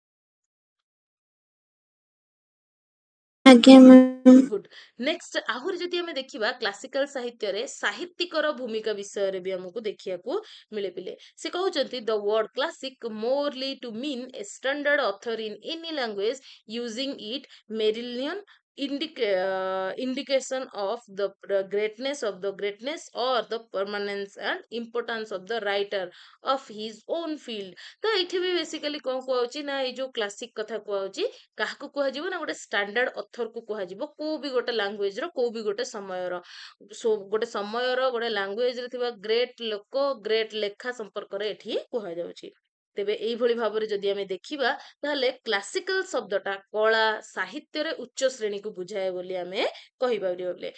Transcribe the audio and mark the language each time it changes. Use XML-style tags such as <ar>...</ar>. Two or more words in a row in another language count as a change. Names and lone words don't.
<or>ଆଜ୍ଞା ମ୍ୟାମ୍। ଗୁଡ୍। ନେକ୍ସଟ ଆହୁରି ଯଦି ଆମେ ଦେଖିବା କ୍ଲାସିକାଲ ସାହିତ୍ୟରେ ସାହିତ୍ୟିକର ଭୂମିକା ବିଷୟରେ ବି ଆମକୁ ଦେଖିବାକୁ ମିଳେ ପିଲେ। ସେ କହୁଛନ୍ତି</or> <en>the word classic morally to mean a standard author in any language using it merely an indication of the greatness or the permanence and importance of the writer of his own field।</en> <or>ତ ଏଇଠି ବି ବେସିକାଲି କଣ କୁହାଉଛି ନା ଏଇ ଯୋଉ କ୍ଲାସିକ କଥା କୁହାଉଛି କାହାକୁ କୁହାଯିବ ନା ଗୋଟେ</or> <en>standard author</en> <or>କୁ କୁହାଯିବ, କୋଉ ବି ଗୋଟେ ଲାଙ୍ଗୁଏଜ ର, କୋଉ ବି ଗୋଟେ ସମୟର। ଗୋଟେ ସମୟର ଗୋଟେ ଲାଙ୍ଗୁଏଜ ରେ ଥିବା ଗ୍ରେଟ ଲୋକ, ଗ୍ରେଟ ଲେଖା ସମ୍ପର୍କରେ ଏଠି କୁହାଯାଉଛି। ତେବେ ଏଇଭଳି ଭାବରେ ଯଦି ଆମେ ଦେଖିବା, ତାହେଲେ କ୍ଲାସିକାଲ ଶବ୍ଦଟା କଳା ସାହିତ୍ୟରେ ଉଚ୍ଚ ଶ୍ରେଣୀକୁ ବୁଝାଏ ବୋଲି ଆମେ କହିପାରିବା।</or>